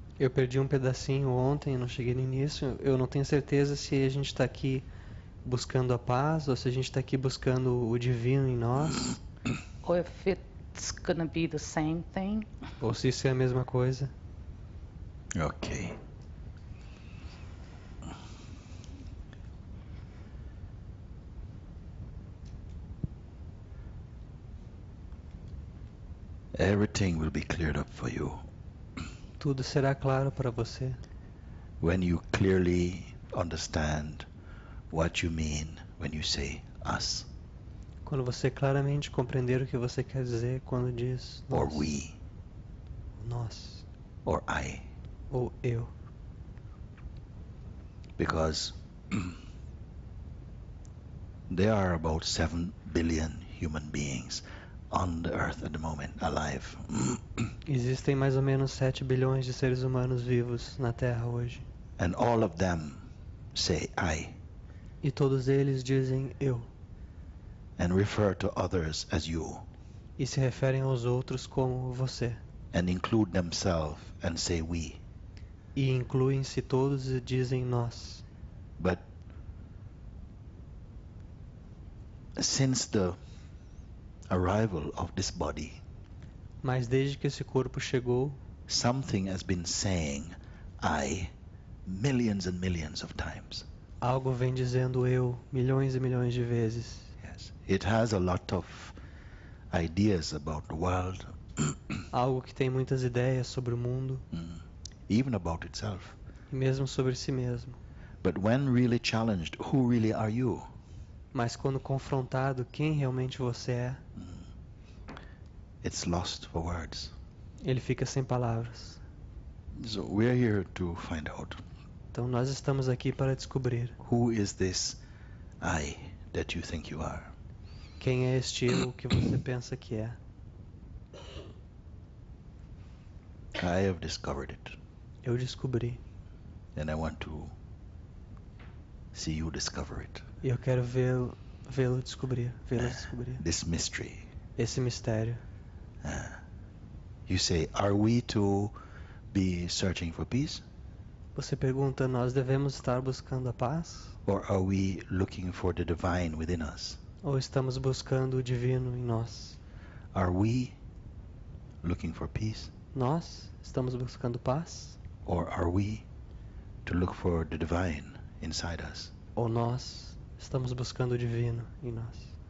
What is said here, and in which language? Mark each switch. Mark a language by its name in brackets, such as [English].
[Portuguese] Eu perdi um pedacinho ontem, não cheguei no início. Eu não tenho certeza se a gente está aqui buscando a paz ou se a gente está aqui buscando o divino em nós. [English] Or if it's gonna be the same thing. [Portuguese] Ou se isso é a mesma coisa. [English] Okay. Everything will be cleared up for you [Portuguese] Tudo será claro para você [English] when you clearly understand what you mean when you say us [Portuguese] quando você claramente compreender o que você quer dizer quando diz [English] or [Portuguese] nós, [English] we [Portuguese] nós [English] or I, [Portuguese] ou eu. [English] because there are about 7 billion human beings on the earth at the moment, alive. [Portuguese] Existem mais ou menos 7 bilhões de seres humanos vivos na Terra hoje. [English] And all of them say I [Portuguese] E todos eles dizem eu. [English] and refer to others as you [Portuguese] E se referem aos outros como você. [English] and include themselves and say we. [Portuguese] E incluem-se todos e dizem nós. [English] But since the arrival of this body, [Portuguese] Mas desde que esse corpo chegou, [English] something has been saying I millions and millions of times. [Portuguese] algo vem dizendo eu milhões e milhões de vezes. [English] Yes. It has a lot of ideas about the world, [Portuguese] Algo que tem muitas ideias sobre o mundo [English] even about itself. [Portuguese] e mesmo sobre si mesmo. [English] But when really challenged, who really are you? [Portuguese] Mas quando confrontado quem realmente você é, [English] It's lost for words. [Portuguese] ele fica sem palavras. [English] So we're here to find out [Portuguese] Então nós estamos aqui para descobrir [English] who is this I that you think you are. [Portuguese] quem é este eu que você pensa que é. [English] I have discovered it, [Portuguese] Eu descobri. [English] and I want to see you discover it. [Portuguese] E eu quero vê-lo descobrir. Vê-la descobrir. [English] This mystery. [Portuguese] Esse mistério. [English] You say, are we to be searching for peace? [Portuguese] Você pergunta, nós devemos estar buscando a paz? [English] Or are we looking for the divine within us? [Portuguese] Ou estamos buscando o divino em nós? [English] Are we looking for peace? [Portuguese] Nós estamos buscando paz? [English] Or are we to look for the divine inside us? [Portuguese] Ou nós estamos buscando o divino em nós?